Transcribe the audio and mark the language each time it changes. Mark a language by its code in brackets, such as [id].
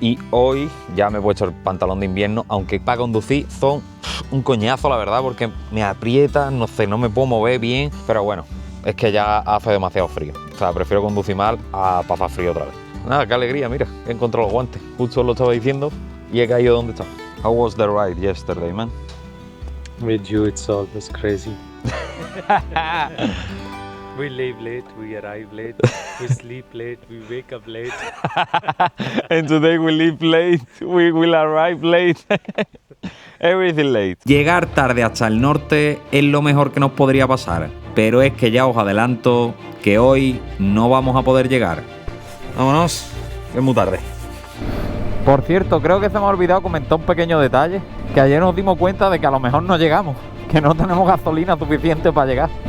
[es] Y hoy ya me he puesto el pantalón de invierno, aunque para conducir son un coñazo, la verdad, porque me aprieta, no sé, no me puedo mover bien, pero bueno, es que ya hace demasiado frío. O sea, prefiero conducir mal a pasar frío otra vez. Nada, qué alegría, mira, he encontrado los guantes. Justo lo estaba diciendo y he caído donde estaba. [en] How was the ride yesterday, man? With you, it's almost crazy. We leave late, we arrive late, we sleep late, we wake up late. And today we leave late, we will arrive late. Everything late. [es] Llegar tarde hasta el norte es lo mejor que nos podría pasar, pero es que ya os adelanto que hoy no vamos a poder llegar. Vámonos, que es muy tarde. Por cierto, creo que se me ha olvidado comentar un pequeño detalle, que ayer nos dimos cuenta de que a lo mejor no llegamos, que no tenemos gasolina suficiente para llegar.